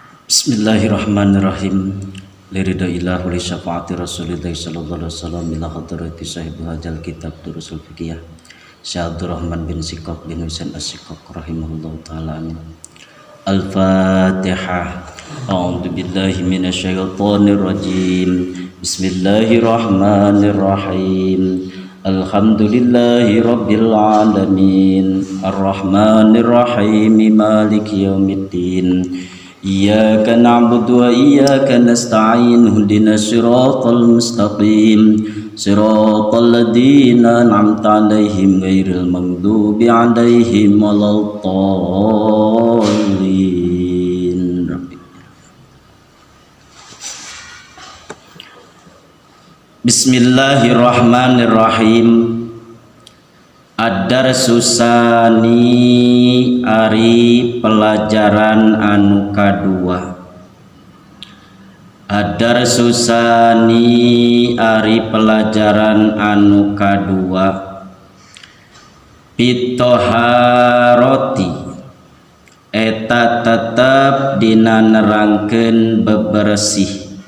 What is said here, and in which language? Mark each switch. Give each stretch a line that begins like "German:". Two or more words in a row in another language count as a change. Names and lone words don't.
Arabic: بسم الله الرحمن الرحيم. ليريدائله لشفاعة رسول الله صلى الله عليه وسلم إلى حضرة صاحب الحجة الكتاب دروس الفقه الشيخ عبد الرحمن بن سقاف بن حسين السقاف رحمه الله تعالى. آمين. الفاتحة. أعوذ بالله من الشيطان الرجيم. بسم الله الرحمن الرحيم. الحمد لله رب العالمين. الرحمن الرحيم. مالك يوم الدين. إياك نعبد وإياك نستعين اهدنا الصراط المستقيم صراط الذين أنعمت عليهم غير المغضوب عليهم ولا الضالين. بسم الله الرحمن الرحيم. الدرس الثاني
Sundanese: ari pelajaran anu kadua.
Arabic: الدرس الثاني
Sundanese: ari pelajaran anu kadua. Pitoharoti eta tetep dina nerangkeun bebersih.